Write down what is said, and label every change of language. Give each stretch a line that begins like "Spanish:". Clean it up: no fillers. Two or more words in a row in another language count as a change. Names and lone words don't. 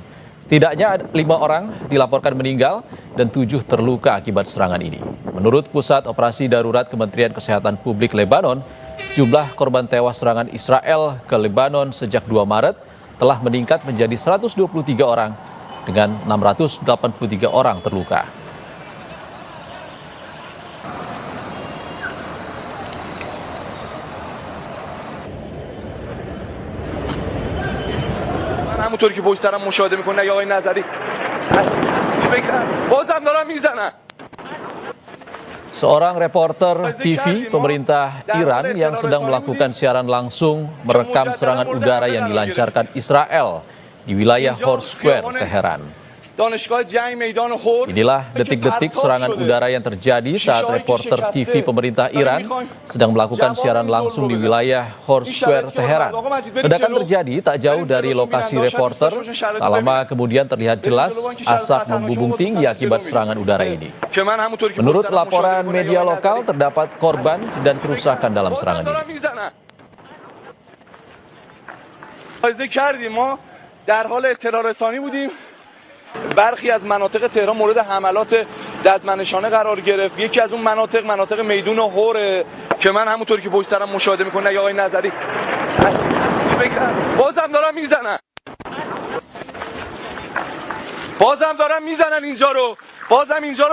Indonesian: Setidaknya 5 orang dilaporkan meninggal dan 7 terluka akibat serangan ini. Menurut Pusat Operasi Darurat Kementerian Kesehatan Publik Lebanon, jumlah korban tewas serangan Israel ke Lebanon sejak 2 Maret telah meningkat menjadi 123 orang dengan 683 orang terluka.
Persian: همونطور که پشت سرم مشاهده میکنه آقای نظری بازم دارن میزنن.
Indonesian: Seorang reporter TV pemerintah Iran yang sedang melakukan siaran langsung merekam serangan udara yang dilancarkan Israel di wilayah Hor Square, Teheran. Inilah detik-detik serangan udara yang terjadi saat reporter TV pemerintah Iran sedang melakukan siaran langsung di wilayah Hor Square, Teheran. Ledakan terjadi tak jauh dari lokasi reporter. Tak lama kemudian terlihat jelas asap membumbung tinggi akibat serangan udara ini. Menurut laporan media lokal, terdapat korban dan kerusakan dalam serangan ini.
Persian: برخی از مناطق تهران مورد حملات ددمنشانه قرار گرفت. یکی از اون مناطق میدون هوره که من همونطوری که پشت سرم مشاهده میکنه آقای نظری بازم دارن میزنن اینجا رو دارن میزنن.